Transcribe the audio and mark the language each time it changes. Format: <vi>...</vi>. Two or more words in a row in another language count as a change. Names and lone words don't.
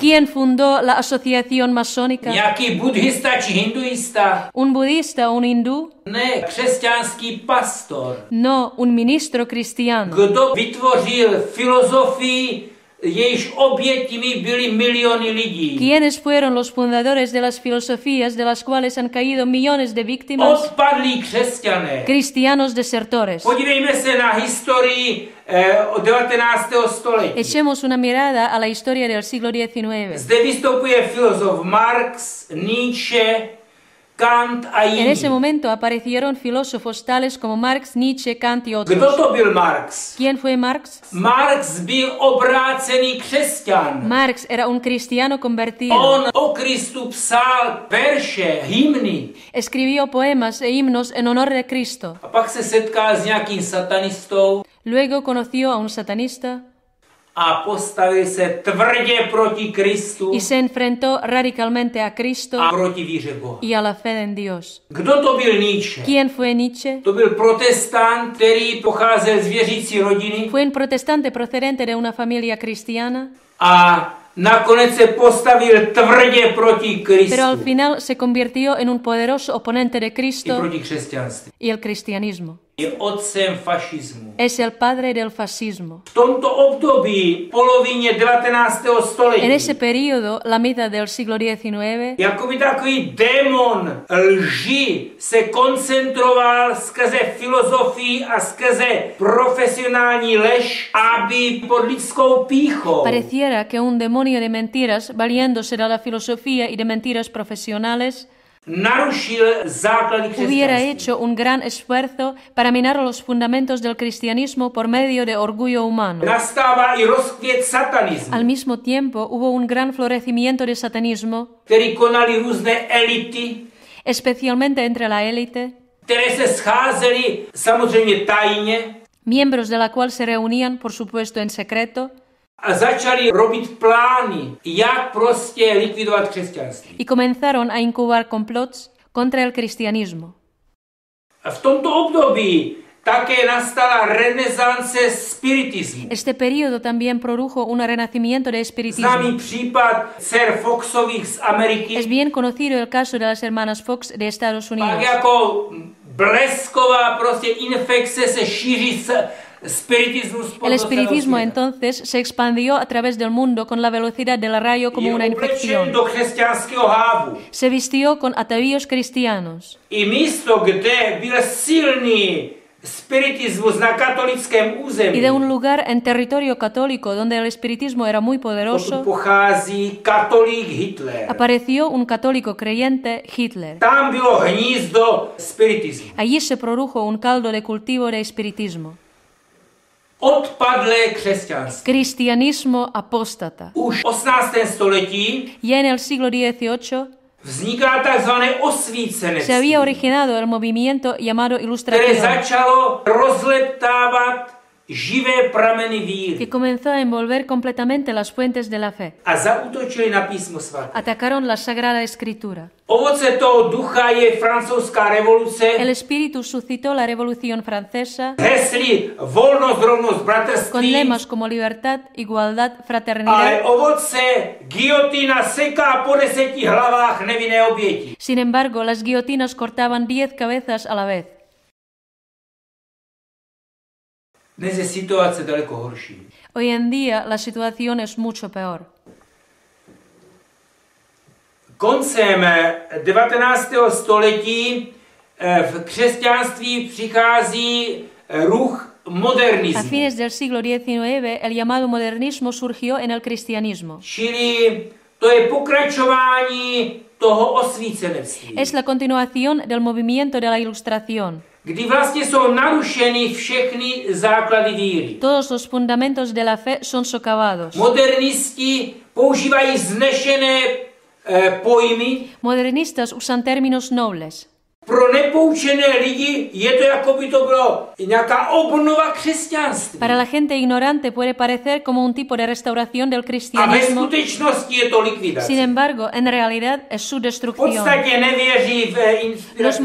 <es>¿Quién fundó la asociación masónica?</es> <cs>Nějaký buddhista či hinduista?</cs> <es>¿Un budista o un hindú?</es> <cs>Ne, křesťanský pastor.</cs> <es>No, un ministro cristiano.</es> <cs>Kdo vytvořil filozofii, jejíž oběťmi byly miliony lidí?</cs> <es>¿Quiénes fueron los fundadores de las filosofías de las cuales han caído millones de víctimas?</es> <cs>Odpadlí křesťané.</cs> <es>Cristianos desertores.</es> <cs>Podívejme se na historii od 19. století.</cs> <es>Echemos una mirada a la historia del siglo XIX.</es> <cs>Zde vystupuje filozof Marx, Nietzsche, Kant a</cs> <es>En ese</es> <cs>jiní.</cs> <es>momento aparecieron filósofos tales como Marx, Nietzsche, Kant y</es> <cs>Kdo</cs> <es>otros.</es> <cs>to byl Marx?</cs> <es>¿Quién fue Marx?</es> <cs>Marx byl obrácený křesťan.</cs> <es>Marx era un cristiano convertido.</es> <cs>On o Kristu psal verše, hymny.</cs> <es>Escribió poemas e himnos en honor de Cristo.</es> <cs>A pak se setkal s nějakým satanistou</cs> <es>Luego conoció a un satanista</es> <cs>a postavil se tvrdě proti Kristu</cs> <es>y se enfrentó radicalmente a Cristo</es> <cs>a proti víře Boha.</cs> <es>y a la fe en Dios.</es> <cs>Kdo to byl Nietzsche?</cs> <es>¿Quién fue Nietzsche?</es> <cs>To byl protestant, který pocházel z věřící rodiny</cs> <es>Fue un protestante procedente de una familia cristiana,</es> <cs>a nakonec se postavil tvrdě proti</cs> <es>pero al</es> <cs>Kristu</cs> <es>final se convirtió en un poderoso oponente de</es> <cs>i</cs> <es>Cristo</es> <cs>proti křesťanství.</cs> <es>y el cristianismo.</es> <cs>Je otcem fašismu.</cs> <es>Es el padre del fascismo.</es> <cs>V tomto období, polovině 19. století,</cs> <es>En ese periodo, la mitad del siglo XIX,</es> <cs>jakoby takový démon lži se koncentroval skrze filozofii a skrze profesionální lež, aby pod lidskou pýchou</cs> <es>pareciera que un demonio de mentiras, valiéndose de la filosofía y de mentiras profesionales,</es> <cs>narušil základy</cs> <es>hubiera</es> <cs>křesťanství.</cs> <es>hecho un gran esfuerzo para minar los fundamentos del cristianismo por medio de orgullo humano.</es> <cs>Nastává i rozkvět satanismu,</cs> <es>Al mismo tiempo, hubo un gran florecimiento de satanismo,</es> <cs>který konali různé elity,</cs> <es>especialmente entre la élite,</es> <cs>které se scházely samozřejmě tajně</cs> <es>miembros de la cual se reunían, por supuesto, en secreto,</es> <cs>a začali robit plány, jak prostě likvidovat křesťanství.</cs> <es>y comenzaron a incubar complots contra el cristianismo.</es> <cs>A v tomto období také nastala renesance spiritismu.</cs> <es>Este periodo también produjo un renacimiento de espiritismo.</es> <cs>Známý případ dcer Foxových z Ameriky,</cs> <es>Es bien conocido el caso de las hermanas Fox de Estados</es> <cs>pak</cs> <es>Unidos.</es> <cs>jako blesková prostě infekce se šíří spiritismus po</cs> <es>El</es> <cs>celého</cs> <es>espiritismo</es> <cs>světa.</cs> <es>entonces se expandió a través del mundo con la velocidad del rayo como</es> <cs>Je</cs> <es>una</es> <cs>oblečen</cs> <es>infección.</es> <cs>do křesťanského hávu.</cs> <es>Se vistió con atavíos cristianos.</es> <cs>I místo, kde byl silný spiritismus na katolickém území,</cs> <es>Y de un lugar en territorio católico donde el espiritismo era muy</es> <cs>odtud</cs> <es>poderoso,</es> <cs>pochází katolík Hitler.</cs> <es>apareció un católico creyente, Hitler.</es> <cs>Tam bylo hnízdo spiritismu.</cs> <es>Allí se produjo un caldo de cultivo de espiritismo.</es> <cs>Odpadlé křesťanství.</cs> <es>Cristianismo apóstata.</es> <cs>Už v 18. století</cs> <es>Ya en el siglo XVIII</es> <cs>vzniká takzvané</cs> <es>se</es> <cs>osvícenectví,</cs> <es>había originado el movimiento llamado</es> <cs>které</cs> <es>Ilustración,</es> <cs>začalo rozleptávat živé prameny víry</cs> <es>que comenzó a envolver completamente las fuentes de la fe.</es> <cs>a zaútočili na písmo svaté.</cs> <es>Atacaron la Sagrada Escritura.</es> <cs>Ovoce toho ducha je francouzská revoluce,</cs> <es>El espíritu suscitó la Revolución Francesa</es> <cs>hesly volnost, rovnost,</cs> <es>con</es> <cs>bratrství,</cs> <es>lemas como libertad, igualdad,</es> <cs>ale</cs> <es>fraternidad.</es> <cs>ovoce guillotina seká po 10 hlavách nevinné oběti.</cs> <es>Sin embargo, las guillotinas cortaban 10 cabezas a la vez.</es> <cs>Dnes je situace daleko horší.</cs> <es>Hoy en día la situación es mucho peor.</es> <cs>Koncem 19. století v křesťanství přichází ruch</cs> <es>A</es> <cs>modernismu.</cs> <es>fines del siglo XIX, el llamado modernismo surgió en el cristianismo.</es> <cs>Čili to je pokračování toho osvícenectví,</cs> <es>Es la continuación del movimiento de la Ilustración.</es> <cs>kdy vlastně jsou narušeny všechny základy víry.</cs> <es>Todos los fundamentos de la fe son socavados.</es> <cs>Modernisti používají vznešené pojmy.</cs> <es>Modernistas usan términos nobles.</es> <cs>Pro nepoučené lidi je to, jako by to bylo nějaká obnova křesťanství.</cs> <es>Para la gente ignorante puede parecer como un tipo de restauración del</es> <cs>A ve</cs> <es>cristianismo.</es> <cs>skutečnosti je to</cs> <es>Sin</es> <cs>likvidace.</cs> <es>embargo, en realidad es su</es> <cs>V</cs> <es>destrucción.</es> <cs>podstatě nevěří v</cs> <es>Los</es> <cs>inspiraci</cs>